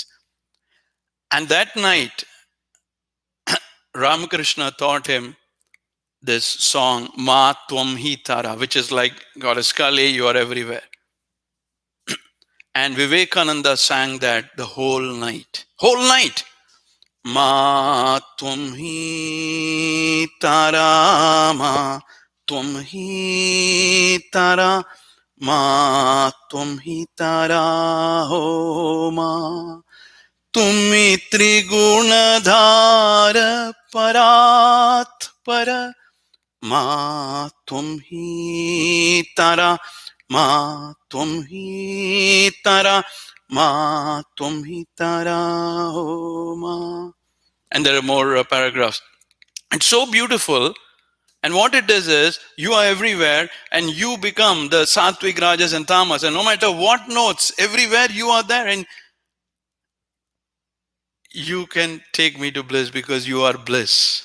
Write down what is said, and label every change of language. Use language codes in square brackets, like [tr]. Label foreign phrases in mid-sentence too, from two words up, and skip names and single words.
[en] And that night, Ramakrishna taught him this song, Ma Tvam Hi Tara, which is like, Goddess Kali, you are everywhere. And Vivekananda sang that the whole night. Whole night. [sa] मा त्वं हि तारा, मा त्वं हि तारा, मा त्वं हि तारा, हो मा. [bn] তুমি ত্রিগুণধরা পরাৎপরা মা তুমি তারা মা তুমি তারা মা তুমি তারা হো মা. [en] And there are more paragraphs. It's so beautiful And what it does is you are everywhere and you become the sattvic, rajas, and tamas. And no matter what notes, everywhere you are there. And you can take me to bliss because you are bliss.